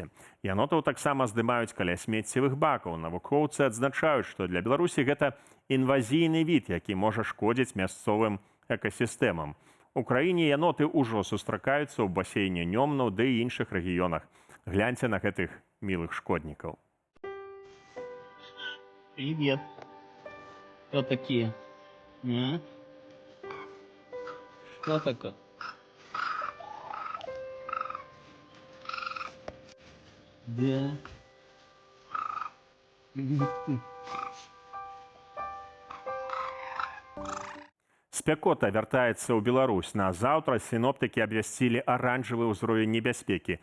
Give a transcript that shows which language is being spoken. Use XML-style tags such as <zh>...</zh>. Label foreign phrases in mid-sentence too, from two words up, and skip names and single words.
<be>Янотаў таксама здымаюць каля смеццевых бакаў. Навукоўцы адзначаюць, што для Беларусі гэта інвазійны від, які можа шкодзіць мясцовым экасістэмам. У краіне яноты ўжо сустракаюцца ў басейне Нёмнаў ды і іншых рэгіёнах. Гляньце на гэтых мілых шкоднікаў.</be> <ru>Привет. Кто такие? Кто такой? Да.</ru> <be>Спякота вяртаецца ў Беларусь. На заўтра сіноптыкі абвясцілі аранжавы ўзровень небяспекі.</be>